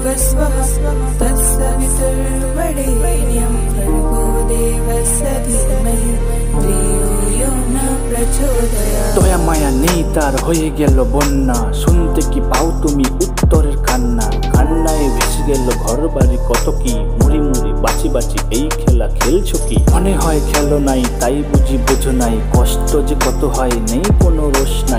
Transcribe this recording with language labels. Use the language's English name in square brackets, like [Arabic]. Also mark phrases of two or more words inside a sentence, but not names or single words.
[Sanskrit] स्वः तत्सवितुर्वरेण्यं भर्गो देवस्य धीमहि धियो यो न प्रचोदयात्। [Bangla] দয়া মায়া নেই তার হয়ে গেল বন্যা, শুনতে কি পাও তুমি উত্তরের কান্না? কান্নায় ভেসে গেল ঘর বাড়ি কত কি, মুড়ি মুড়ি বাঁচি বাঁচি এই খেলা খেলছো কি? মনে হয় খেলো নাই তাই বুঝি বোঝো নাই, কষ্ট যে কত হয় নেই কোনো রোষ নাই।